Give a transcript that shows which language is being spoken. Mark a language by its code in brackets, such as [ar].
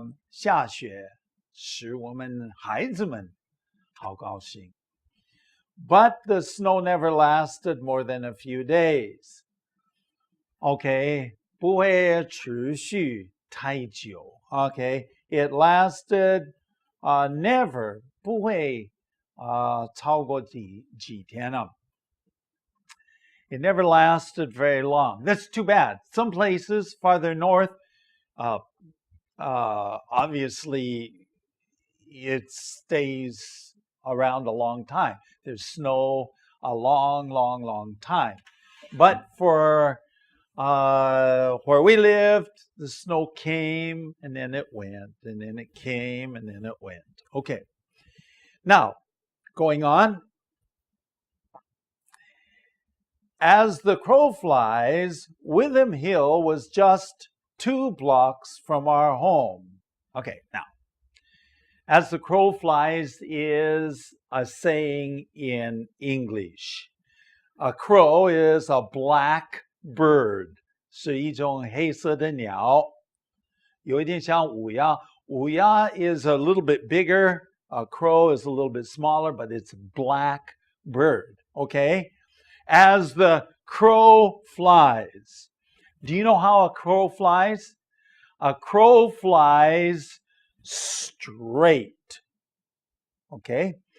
[zh] 下雪使我们孩子们好高兴. [en] But the snow never lasted more than a few days. [zh] Okay, 不会持续太久. [en] Okay, it lasted never, [zh] 不会超过几天啊. [en] It never lasted very long. That's too bad. Some places farther north, obviously, it stays around a long time. There's snow a long, long, long time. But for where we lived, the snow came and then it went, and then it came and then it went. Okay. Now, going on. As the crow flies, Witham Hill was just 2 blocks from our home. Okay, now, as the crow flies is a saying in English. A crow is a black bird, [zh] 是一种黑色的鸟，有一点像乌鸦。 [en] 乌鸦 is a little bit bigger. A crow is a little bit smaller, but it's a black bird, okay? As the crow flies. Do you know how a crow flies? A crow flies straight. Okay?